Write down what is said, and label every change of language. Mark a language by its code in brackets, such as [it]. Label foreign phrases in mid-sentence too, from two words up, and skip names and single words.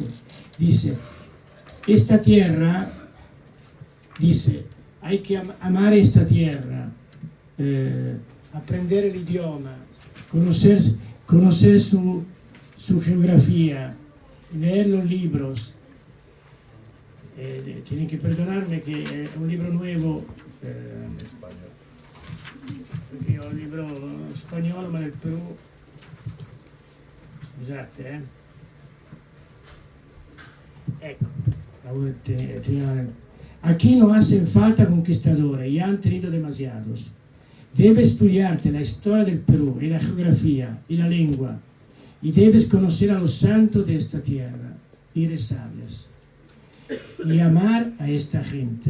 [es] Dice, esta tierra, dice, hay que amar esta tierra, aprender el idioma, conocer su geografía, leer los libros. Tienen que perdonarme que es un libro nuevo, [it] io ho un libro spagnolo ma del Perù, scusate, ecco, [es] aquí no hacen falta conquistadores, ya han tenido demasiados. Debes estudiarte la historia del Perú y la geografía y la lengua, y debes conocer a los santos de esta tierra y rezarles y amar a esta gente.